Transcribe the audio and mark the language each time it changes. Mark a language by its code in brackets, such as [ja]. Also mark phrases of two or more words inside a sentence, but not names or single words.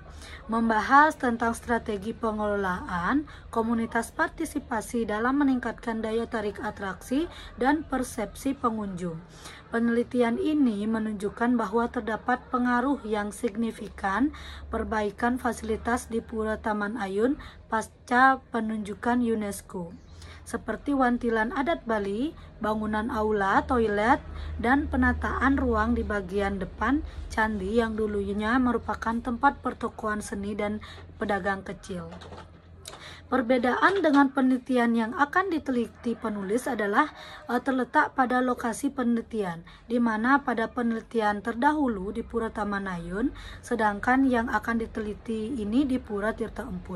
[id] Membahas tentang strategi pengelolaan komunitas partisipasi dalam meningkatkan daya tarik atraksi dan persepsi pengunjung. Penelitian ini menunjukkan bahwa terdapat pengaruh yang signifikan perbaikan fasilitas di Pura Taman Ayun pasca penunjukan UNESCO, seperti wantilan adat Bali, bangunan aula, toilet, dan penataan ruang di bagian depan candi yang dulunya merupakan tempat pertokoan seni dan pedagang kecil. Perbedaan dengan penelitian yang akan diteliti penulis adalah terletak pada lokasi penelitian, di mana pada penelitian terdahulu di Pura Taman Nayun, sedangkan yang akan diteliti ini di Pura Tirta Empul.